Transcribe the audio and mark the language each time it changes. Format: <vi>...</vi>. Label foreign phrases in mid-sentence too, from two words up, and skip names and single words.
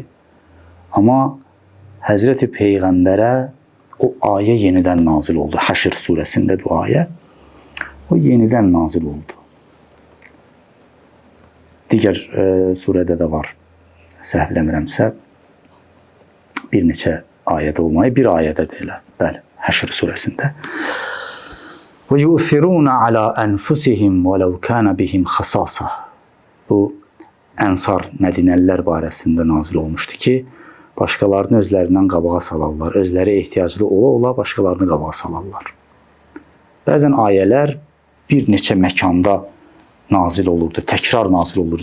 <az>Amma Həzrəti Peyğəmbərə o ayə yenidən nazil oldu. Həşr surəsində bu ayə. O yenidən nazil oldu. Digər surədə də var, səhvləmirəmsə, bir neçə ayədə olmayı, bir ayədə də elə, bəli, Həşr surəsində.</az> <ar>وَيُؤْثِرُونَ عَلَى أَنْفُسِهِمْ وَلَوْ كَانَ بِهِمْ خَصَاصَةٌ.</ar> <az>Bu, Ənsar, Mədinəlilər barəsində nazil olmuşdu ki, başqalarını özlərindən qabağa salarlar, özləri ehtiyaclı ola-ola başqalarını qabağa salarlar. Bəzən ayələr bir neçə məkanda nazil olurdu, təkrar nazil olurdu.</az>